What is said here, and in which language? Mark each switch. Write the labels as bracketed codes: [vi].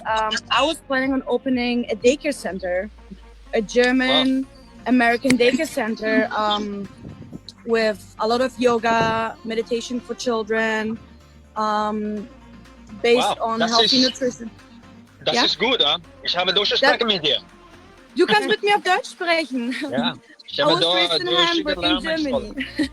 [en] I was planning on opening a daycare center, a German American daycare center, with a lot of yoga, meditation for children, based on healthy nutrition. [de] Das ist gut, ja? Ich habe durchgesprochen mit dir. Du kannst mit mir auf Deutsch sprechen. Ja, ich [en] I [de] habe [en] was raised in Hamburg, in Germany.